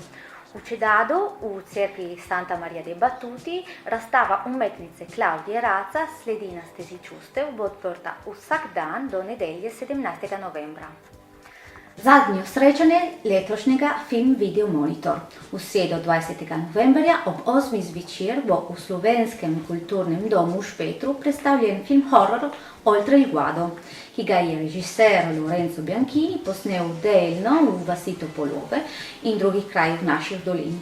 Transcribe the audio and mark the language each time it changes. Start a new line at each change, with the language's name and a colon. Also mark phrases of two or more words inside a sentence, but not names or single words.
Slovenian: V Čedadu, v cerkvi Santa Maria dei Battuti, razstava umetnice Klaudije Raca Sledi na stezi čustev bo odprta vsak dan do nedelje 17. novembra. Zadnje srečanje letošnjega Film Video Monitor. V sredo 20. novembra ob 8. zvečer bo v Slovenskem kulturnem domu v Špetru predstavljen film horror Oltre il guado, ki ga je režiser Lorenzo Bianchini posnel delno v vasi Topolove in drugih krajih naših dolin.